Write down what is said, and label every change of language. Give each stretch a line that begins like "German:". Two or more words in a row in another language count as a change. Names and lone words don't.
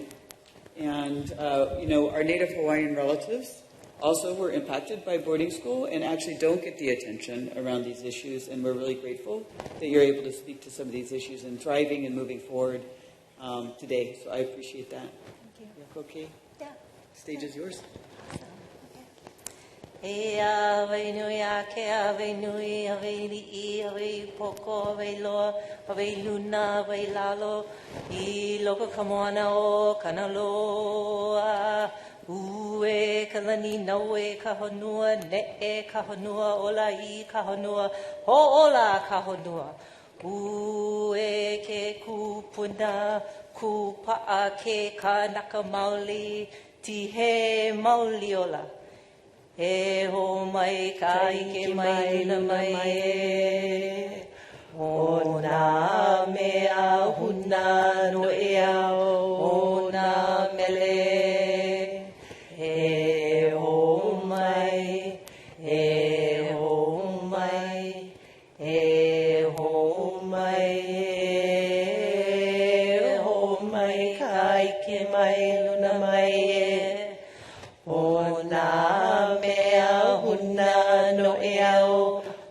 English: And, our Native Hawaiian relatives also were impacted by boarding school and actually don't get the attention around these issues. And we're really grateful that you're able to speak to some of these issues and thriving and moving forward today. So I appreciate that. Thank you. Okay. Yeah. Stage is yours.
Hawaiian: E ave nui ake ave nui ave li'i ave poko ave loa ave luna ave lalo I loko kamoana o kanaloa ue kalani naue kahonua ne'e kahonua ola I kahonua ho'ola kahonua ue ke kupuna kupa'a ke kanaka maoli ti he maoli ola e ho mai ka ike mai na mai e o na mea huna no e ao o na mele e ho mai e ho mai e ho mai e ho mai ka ike mai luna mai e o na mea huna no e au